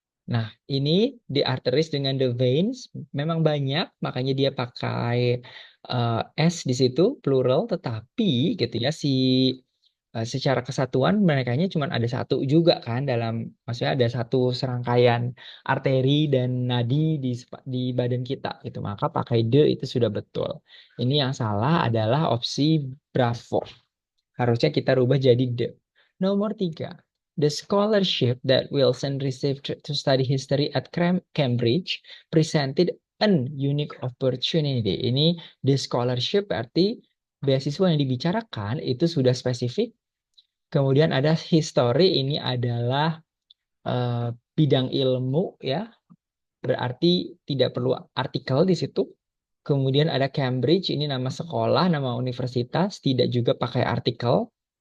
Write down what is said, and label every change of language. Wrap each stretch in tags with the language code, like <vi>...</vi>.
<id>Nah, ini di arteries dengan the veins memang banyak, makanya dia pakai S di situ, plural, tetapi gitu ya, secara kesatuan merekanya cuma ada satu juga kan maksudnya ada satu serangkaian arteri dan nadi di badan kita gitu. Maka pakai the itu sudah betul. Ini yang salah adalah opsi Bravo. Harusnya kita rubah jadi the. Nomor 3.</id> <en>The scholarship that Wilson received to study history at Cambridge presented an unique opportunity.</en> <id>Ini the scholarship berarti beasiswa yang dibicarakan itu sudah spesifik. Kemudian ada history, ini adalah bidang ilmu ya, berarti tidak perlu artikel di situ. Kemudian ada Cambridge, ini nama sekolah, nama universitas, tidak juga pakai artikel.</id>